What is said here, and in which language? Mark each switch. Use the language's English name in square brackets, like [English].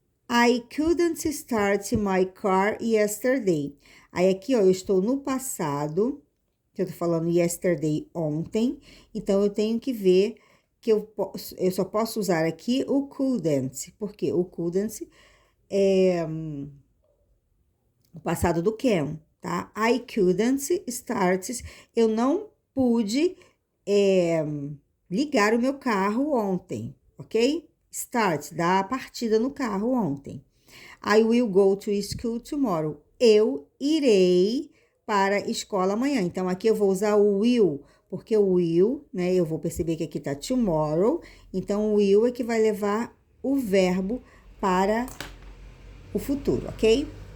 [English] I couldn't start my car yesterday. [Portuguese] Aí aqui, ó, eu estou no passado, que eu tô falando yesterday, ontem. Então, eu tenho que ver que eu só posso usar aqui o couldn't. Porque o couldn't é o passado do can, tá? I couldn't start. Eu não pude ligar o meu carro ontem, ok? Start, dar a partida no carro ontem. [English] I will go to school tomorrow. [Portuguese] Eu irei para a escola amanhã. Então, aqui eu vou usar o will, porque o will, né? Eu vou perceber que aqui tá tomorrow. Então, o will é que vai levar o verbo para o futuro, ok?